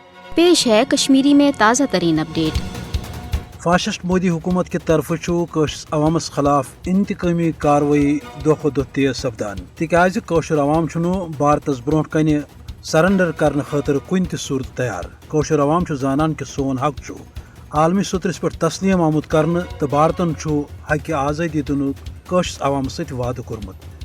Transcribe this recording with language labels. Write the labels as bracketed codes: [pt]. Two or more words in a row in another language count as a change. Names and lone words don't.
[ur] پیش ہے کشمیری میں تازہ ترین اپڈیٹ۔ [ks] فاشسٹ مودی حکومت کی طرف عوامس خلاف انتقامی کاروٲیی دۄہ کھۄتہٕ دۄہ تیز سپدان تکیازِ کٲشُر عوام چھُنہٕ بھارتس برونٛٹھ کنہِ سرنڈر کرنہٕ خٲطرٕ کُنہِ تہِ صوٗرتہٕ تیار۔ کٲشُر عوام چھُ زانان کہ سون حق چھُ عالمی سطرس پٮ۪ٹھ تسلیم آمُت کرنہٕ تہٕ بھارتن چھُ حقہِ آزٲدی دِنُک کٲشرِس عوامس سۭتۍ وعدٕ کوٚرمُت۔